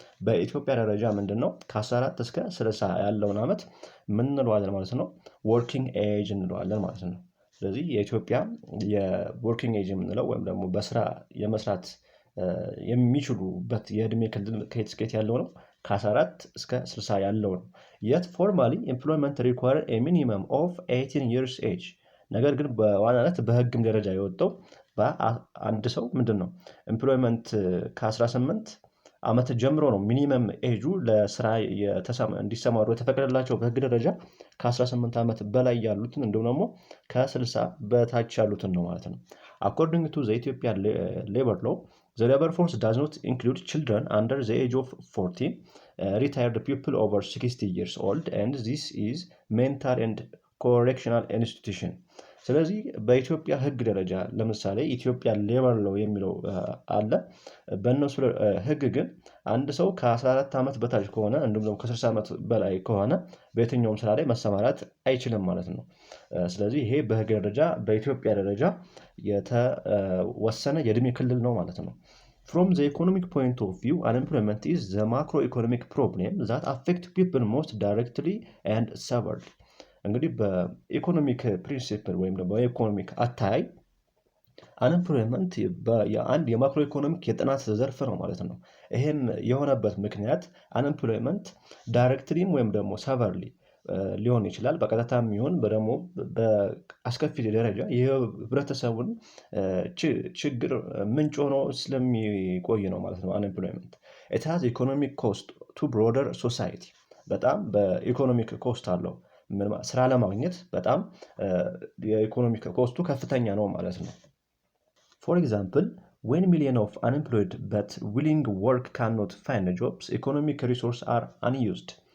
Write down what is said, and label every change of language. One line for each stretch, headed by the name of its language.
Amharic: በኢትዮጵያ ደረጃ ምንድነው? ከ14 እስከ 60 ያለውን ዓመት ምን እንለዋለን ማለት ነው? ወርኪንግ ኤጅ እንለዋለን ማለት ነው። ስለዚህ የኢትዮጵያ የወርኪንግ ኤጅ የምንለው ወይም ደግሞ በስራ የመስራት የሚችሉበት የእድሜ ክልል ከየት እስከ የት ያለው ነው? ከ14 እስከ 60 ያለው ነው።
English: Yet formally employment require a minimum of 18 years age.
Amharic: ነገር ግን በዋናነት በህግም ደረጃ የወጣው በአንድ ሰው ምንድነው? ኤምፕሎይመንት ከ18 ዓመት ጀምሮ ነው ሚኒመም ኤጁ ለስራ እንዲሰማሩ የተፈቀደላቸው በህግ ደረጃ ከ18 ዓመት በላይ ያሉትን እንዲሁም ደግሞ ከ60 በታች ያሉትን ነው ማለት ነው።
English: According to the Ethiopian labor law, the labor force does not include children under the age of 14, retired people over 60 years old, and this is mental and correctional institution.
Amharic: ስለዚህ በኢትዮጵያ ህግ ደረጃ ለምሳሌ ኢትዮጵያ ሌበር ሎው የሚለው አለ። በእነሱ ህግ ግን አንድ ሰው ከ14 ዓመት በታች ከሆነ እንዲሁም ደግሞ ከ60 ዓመት በላይ ከሆነ በየትኛውም ስራ ላይ መሰማራት አይችልም ማለት ነው። ስለዚህ ይሄ በህግ ደረጃ በኢትዮጵያ ደረጃ የተወሰነ የእድሜ ክልል ነው ማለት ነው።
English: From the economic point of view, unemployment is the macroeconomic problem that affects people most directly and severely.
Amharic: እንግዲህ በኢኮኖሚክ ፕሪንሲፕል ወይም ደግሞ የኢኮኖሚክ አታይ አንኤምፕሎይመንት የአንድ የማክሮ ኢኮኖሚክ የጥናት ዘርፍ ነው ማለት ነው። ይሄም የሆነበት ምክንያት አንኤምፕሎይመንት ዳይሬክትሊም ወይም ደግሞ ሰቨርሊ ሊሆን ይችላል። በቀጥታም ይሁን ደግሞ በአስከፊ ደረጃ የህብረተሰቡን ችግር ምንጭ ሆኖ ስለሚቆይ ነው ማለት ነው። አንኤምፕሎይመንት
English: it has economic cost to broader society.
Amharic: በጣም በኢኮኖሚክ ኮስት አለው። ስራ ለማግኘት በጣም የኢኮኖሚክ ኮስቱ ከፍተኛ ነው ማለት ነው።
English: For example, when millions of unemployed but willing work cannot find jobs, economic resources are unused.